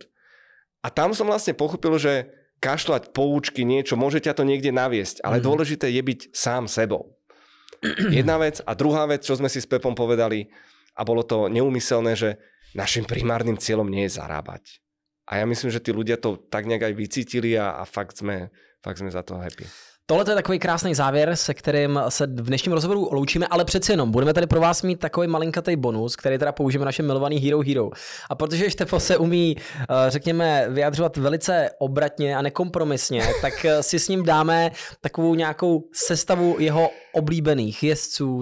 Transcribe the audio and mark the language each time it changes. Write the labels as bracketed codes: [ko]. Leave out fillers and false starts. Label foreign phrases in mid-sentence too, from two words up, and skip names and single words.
[sk] A tam som vlastne pochopil, že kašľať poučky, niečo, môže ťa to niekde naviesť, ale dôležité je byť sám sebou. Jedna vec a druhá vec, čo sme si s Pepom povedali a bolo to neúmyselné, že našim primárnym cieľom nie je zarábať. A ja myslím, že tí ľudia to tak nejak aj vycítili a fakt sme za to happy. [cs] Tohle je takový krásný závěr, se kterým se v dnešním rozhovoru loučíme, ale přeci jenom budeme tady pro vás mít takový malinkatý bonus, který teda použijeme našem milovaný Hero Hero. A protože Štefo se umí, řekněme, vyjadřovat velice obratně a nekompromisně, tak si s ním dáme takovou nějakou sestavu jeho oblíbených jezdců.